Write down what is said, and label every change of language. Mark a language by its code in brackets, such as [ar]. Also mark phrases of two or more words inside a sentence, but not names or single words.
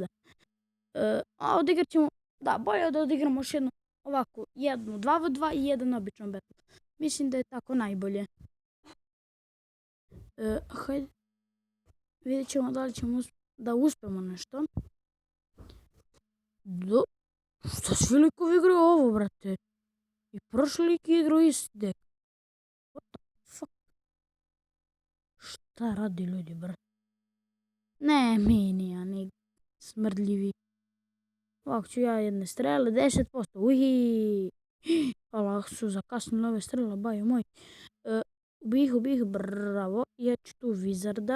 [bs] Odigrat ćemo, bolje da odigramo još jednu ovako, jednu 2v2 i jedan običan battle. Mislim da je tako najbolje. Hajde, vidjet ćemo da li ćemo da uspemo nešto. Šta svi likovi igraju ovo, brate? I prošli lik igrao isti dek. [en] What the fuck? [bs] Šta radi ljudi, brate? Ne, minijani smrdljivi. Ovako ću ja jedne strele, 10%, uhi. Allah su zakasnili ove strele, baju moj. Ubih, bravo. Ja ću tu Wizarda.